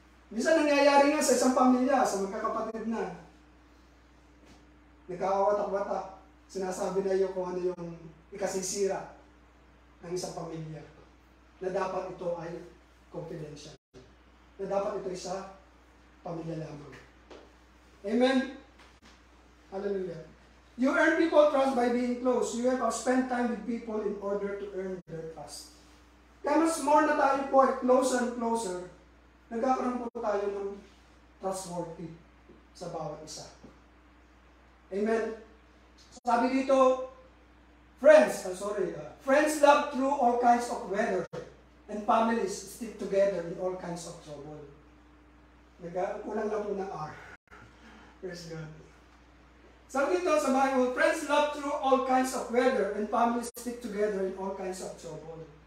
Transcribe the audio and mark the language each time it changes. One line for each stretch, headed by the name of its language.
Filipino: Minsan nangyayari nga sa isang pamilya, sa magkakapatid na, nagkakawatak-watak, sinasabi na iyo kung ano yung ikasisira ng isang pamilya, na dapat ito ay confidential, na dapat ito ay sa pamilya lamang.
English: Amen? Hallelujah. You earn people trust by being close. You have to spend time with people in order to earn their trust.
Filipino: Kaya mas more na tayo po ay closer and closer, nagkakaroon po tayo ng trustworthy sa bawat isa.
English: Amen? Sabi dito, friends love through all kinds of weather, and families stick together in all kinds of trouble. Kulang lang po ng R. Praise God. Sabi dito sa Bible, friends love through all kinds of weather, and families stick together in all kinds of trouble.